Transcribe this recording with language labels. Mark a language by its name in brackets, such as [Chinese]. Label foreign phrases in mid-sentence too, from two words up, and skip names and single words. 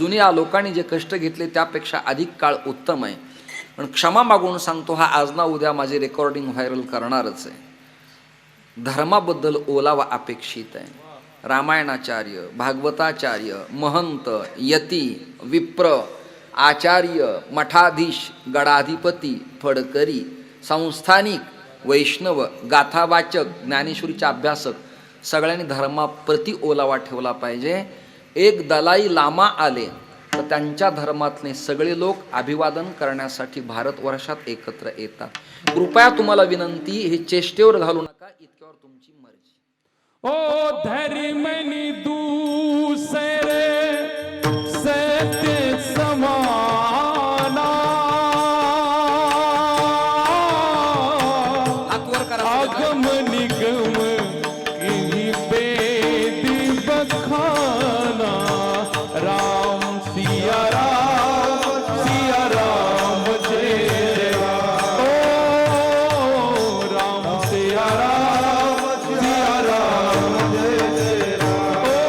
[Marathi] जुन्या लोकांनी जे कष्ट घेतले त्यापेक्षा अधिक काळ उत्तम आहे. पण क्षमा मागून सांगतो, हा आज ना उद्या माझे रेकॉर्डिंग व्हायरल करणारच आहे. धर्माबद्दल ओलावा अपेक्षित आहे. रामायणाचार्य, भागवताचार्य, महंत, यती, विप्र, आचार्य, मठाधीश, गडाधिपती, फडकरी, संस्थानिक, वैष्णव, गाथावाचक, ज्ञानेश्वरीचे अभ्यासक सगळ्यांनी धर्माप्रती ओलावा ठेवला पाहिजे. एक दलाई लामा आले तर त्यांच्या धर्मातले सगळे लोक अभिवादन करण्यासाठी भारतवर्षात एकत्र येतात. कृपया तुम्हाला विनंती, हे चेष्टेवर घालू नका, इतक्यावर तुमची मर्जी. [Awadhi] ओ धर्मनि दूसरे सत्य समाना, [Marathi] हात वर करा. [Awadhi] आगम निगम किन्ही बेदी बखाना, राम सिया राम जय जय राम, ओ राम सिया राम जय जय राम,